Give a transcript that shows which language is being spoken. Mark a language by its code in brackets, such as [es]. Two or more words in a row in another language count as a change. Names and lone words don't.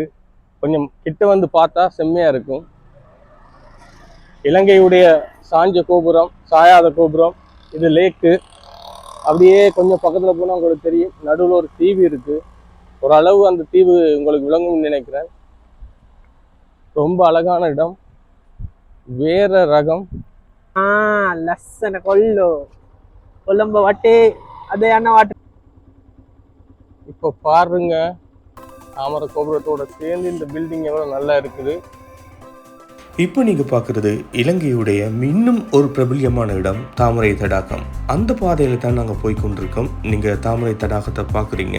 [ta] கொஞ்சம் கிட்ட வந்து பார்த்தா செம்மையா இருக்கும். இலங்கையுடைய சாஞ்ச கோபுரம், சாயாத கோபுரம், இது லேக்கு. அப்படியே கொஞ்சம் பக்கத்துல போனா உங்களுக்கு தெரியும், நடுவில் ஒரு தீவு இருக்கு. ஒரு அளவு அந்த தீவு உங்களுக்கு விளங்கும்னு நினைக்கிறேன். ரொம்ப அழகான இடம், வேற ரகம். [si] ලස්සන කොල්ලෝ කොළඹ වටේ අද යන වට [ta] இப்போ பாருங்க, தாமரை கோபுரத்தோட சேர்ந்து இந்த பில்டிங் எவ்வளவு நல்லா இருக்குது. இப்போ நீங்கள் பார்க்குறது இலங்கையுடைய இன்னும் ஒரு பிரபல்யமான இடம் தாமரை தடாகம். அந்த பாதையில் தான் நாங்கள் போய்கொண்டிருக்கோம். நீங்கள் தாமரை தடாகத்தை பார்க்குறீங்க.